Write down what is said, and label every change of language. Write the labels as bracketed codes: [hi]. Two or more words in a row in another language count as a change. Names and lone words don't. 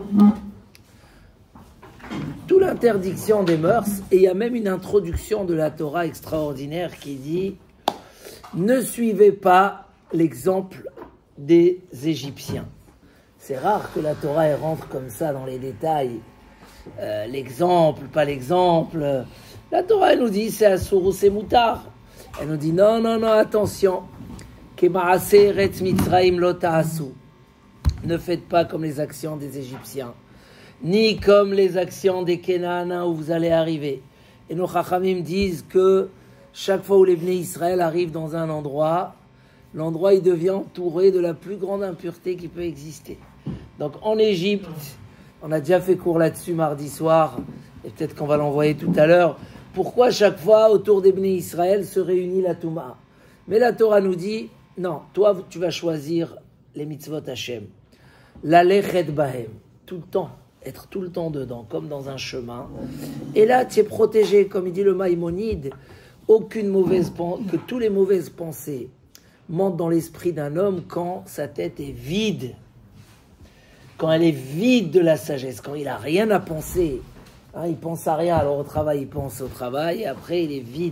[fr] Tout l'interdiction des mœurs, et il y a même une introduction de la Torah extraordinaire qui dit « Ne suivez pas l'exemple des Égyptiens ». C'est rare que la Torah elle rentre comme ça dans les détails. L'exemple, pas l'exemple. La Torah elle nous dit c'est Asur ou c'est Moutar. Elle nous dit non, attention. [he] כמעשה ארץ מצרים לא תעשו. [fr] Ne faites pas comme les actions des Égyptiens, ni comme les actions des Kénaaniens où vous allez arriver. Et nos Chachamim disent que chaque fois où les Bnei Israël arrivent dans un endroit, l'endroit il devient entouré de la plus grande impureté qui peut exister. Donc en Égypte, on a déjà fait cours là-dessus mardi soir, et peut-être qu'on va l'envoyer tout à l'heure. Pourquoi chaque fois autour des Bnei Israël se réunit la Touma? Mais la Torah nous dit, non, toi tu vas choisir les [he] מצוות השם. ללכת בהם, [fr] tout le temps, être tout le temps dedans, comme dans un chemin. Et là tu es protégé, comme il dit le Maïmonide, que tous les mauvaises pensées montent dans l'esprit d'un homme quand sa tête est vide. Quand elle est vide de la sagesse, quand il n'a rien à penser, il pense à rien, alors au travail il pense au travail, et après il est vide.